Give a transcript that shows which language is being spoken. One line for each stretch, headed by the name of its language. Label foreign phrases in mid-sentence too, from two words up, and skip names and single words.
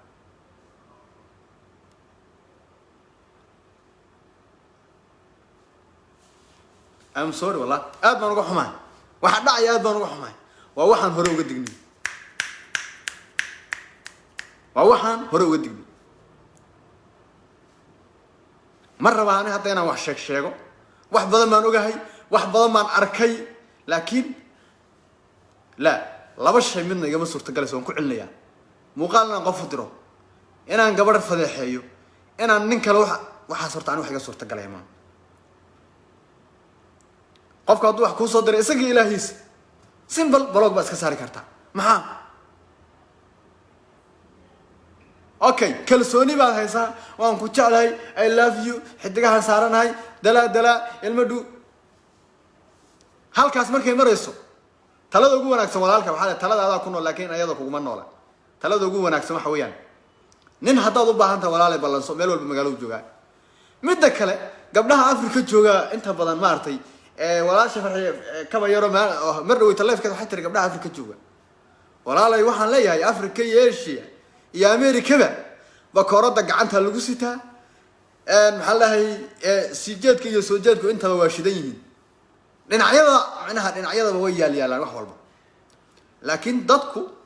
English: I'm sorry
Somali: والله aad baan uga xumahay waxa dhacay aad baan uga xumahay waa waxaan hore uga dignay mar rabaan hadda inaan wax sheego wax badan baan ogahay wax badan baan arkay laakiin لا لaba shay midna igama suurtagaleyso waan ku celinayaa muuqaal inaan qof u diro inaan gabadh fadeexeeyo inaan nin kale waxaas horta aniga wax iga suurtagalaya ma qofka hadduu wax kuu soo diray isagii ilaahiisa
English: simple blog
Somali: baa iska saari kartaa maxaa okay kalsooni baad haysaa waan ku jeclahay
English: I love you
Somali: xidigahan saaranahay dala ilmadu halkaas markay marayso talada ugu wanaagsan walaalka waxa talada aad ku nool laakiin ayada kugu ma noola talada ugu wanaagsan waxa weeyaan nin haddaad u baahan tahay walaalay ballanso meel walba magaalada jooga midda kale gabdhaha Afrika jooga inta badan maartay walaasha farxiye kaba yaro mar dhaw taleefkeeda waxa tiri gabdhaha Afrika jooga walaalay waxaan leeyahay Afrika iyo Asia iyo America ba koorada gacanta lagu sitaa maxaa lahay sijeedka iyo soo jeedku intaba waa shidan yihiin dhinacyada way yaalaan wax walba laakiin dadku